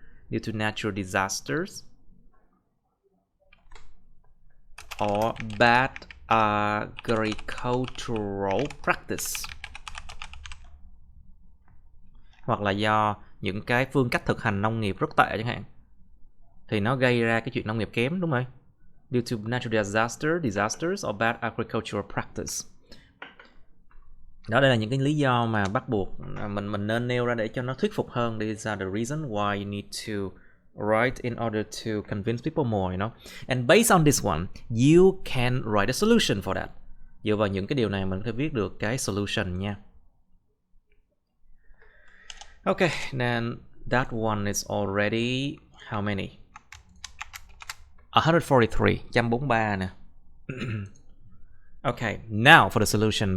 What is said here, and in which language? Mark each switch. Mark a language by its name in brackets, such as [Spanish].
[English] Due to natural disasters or bad agricultural practice, [Vietnamese] hoặc là do những cái phương cách thực hành nông nghiệp rất tệ chẳng hạn, thì nó gây ra cái chuyện nông nghiệp kém, đúng không? [English] Due to natural disasters or bad agricultural practice. [Vietnamese] Đó, đây là những cái lý do mà bắt buộc mình nên nêu ra để cho nó thuyết phục hơn. [English] These are the reasons why you need to write in order to convince people more, you know. And based on this one, you can write a solution for that. [Vietnamese] Dựa vào những cái điều này mình có thể viết được cái solution nha. [English] Ok, then That one is already how many? 143, 143 nè. Okay, now for the solution.